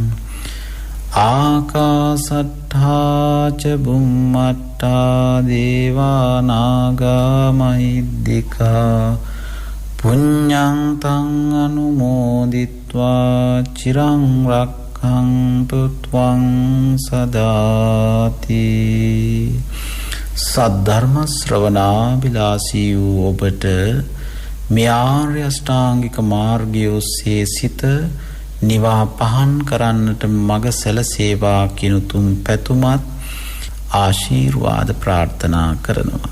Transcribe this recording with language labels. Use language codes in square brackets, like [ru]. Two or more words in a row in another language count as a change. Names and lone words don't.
[pi] ආකාසට්ඨා ච බුම්මට්ඨා දේවා නාග මහිද්దికා පුඤ්ඤං තං අනුමෝදිත්වා චිරං රක්ඛන්තු ත්වං සදාති. [si] සද්ධර්ම ශ්‍රවණාබිලාසී වූ ඔබට මේ ආර්ය අෂ්ටාංගික මාර්ගය ඔස්සේ සිත නිවා පහන් කරන්නට මඟ සැලසේවා කියන තුන් පැතුමත් ආශිර්වාද ප්‍රාර්ථනා කරනවා.